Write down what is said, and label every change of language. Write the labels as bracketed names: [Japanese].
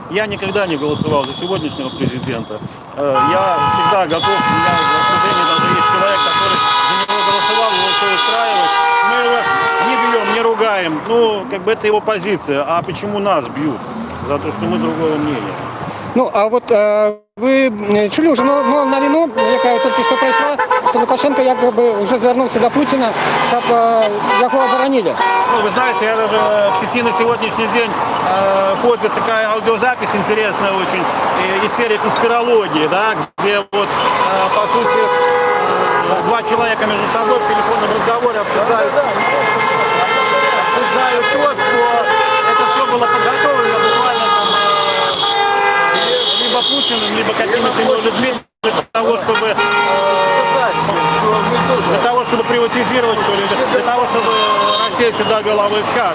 [Russian] Я никогда не голосовал за сегодняшнего президента. Я всегда готов, у меня в окружении даже есть человек, который за него голосовал, его все устраивает. Мы его не бьем, не ругаем. Ну, как бы это его позиция. А почему нас бьют? За то, что мы другого мнения. [Ukrainian] Ну, а вот ви чули вже новину, яка тільки що пройшла, що Лукашенко якби вже звернувся до Путіна, щоб його оборонили? [Russian] Ну, вы знаете, я даже в сети на сегодняшний день ходит такая аудиозапись интересная очень из серии конспирологии, да, где вот, по сути, два человека между собой в телефонном разговоре обсуждают считаю то, что это все было подготовлено буквально там, либо Путиным, либо какими-то людьми для того, чтобы приватизировать, что ли, для того, чтобы Россия сюда вела войска.